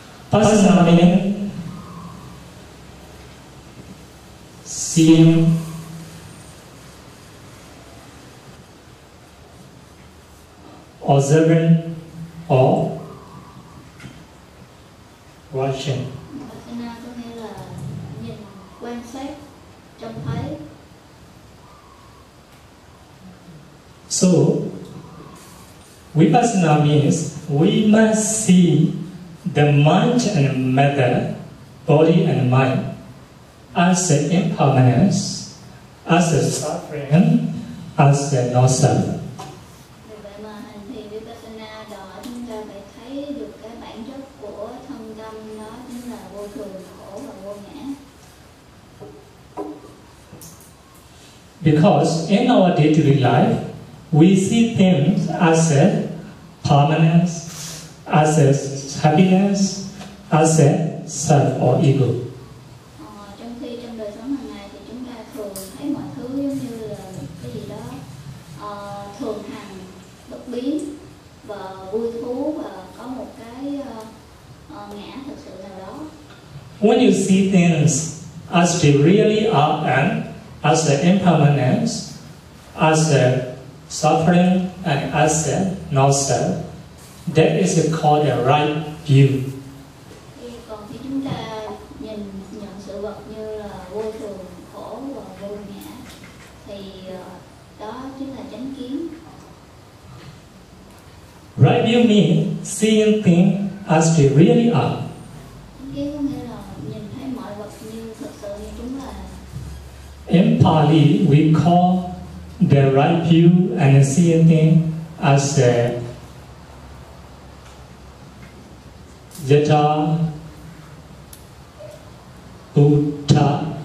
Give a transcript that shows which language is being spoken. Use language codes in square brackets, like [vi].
[en] Personal meaning, seeing, observing, or watching. [vi] Vipassana có nghĩa là nhìn, quan sát, trông thấy. [en] So, Vipassana means we must see the mind and matter, body and mind, as the impermanence, as the suffering, as the non-self. [vi] Vì vậy mà hành thiền Vipassana đòi chúng ta phải thấy được cái bản chất của thân tâm, đó chính là vô thường, khổ và vô ngã. [en] Because in our day-to-day life, we see things as a permanence, as a happiness, as a self or ego. [vi] Trong khi trong đời sống hàng ngày thì chúng ta thường thấy mọi thứ giống như là cái gì đó thường hằng, bất biến và vui thú và có một cái ngã thực sự nào đó. [en] When you see things as they really are and as an impermanence, as a suffering and as a non-self, that is called a right view. [vi] Còn khi chúng ta nhận sự vật như là vô thường, khổ và vô ngã thì đó chính là chánh kiến. [en] Right view means seeing things as they really are. [vi] Chánh kiến có nghĩa là nhìn thấy mọi vật như thực sự như chúng là. [en] In Pali, we call the right view and seeing things as a yatha Buddha.